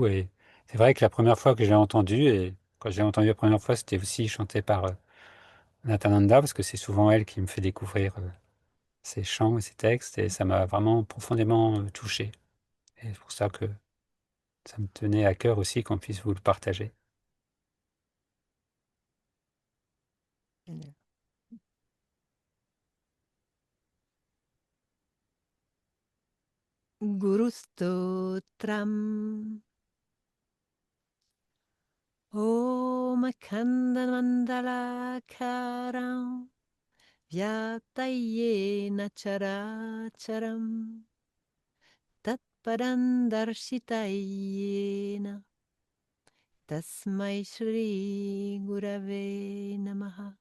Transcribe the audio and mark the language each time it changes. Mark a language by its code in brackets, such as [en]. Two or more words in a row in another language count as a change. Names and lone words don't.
[fr] Et c'est vrai que la première fois que je l'ai entendu, et quand je l'ai entendu la première fois, c'était aussi chanté par Nathananda, parce que c'est souvent elle qui me fait découvrir ses chants et ses textes, et ça m'a vraiment profondément touché. Et c'est pour ça que ça me tenait à cœur aussi qu'on puisse vous le partager. Génial. Guru Stotram. [sa] ओम् खण्डमण्डलाकारम् व्याप्तयेन चराचरम् तत्परं दर्शितयेन तस्मै श्रीगुरवे नमः।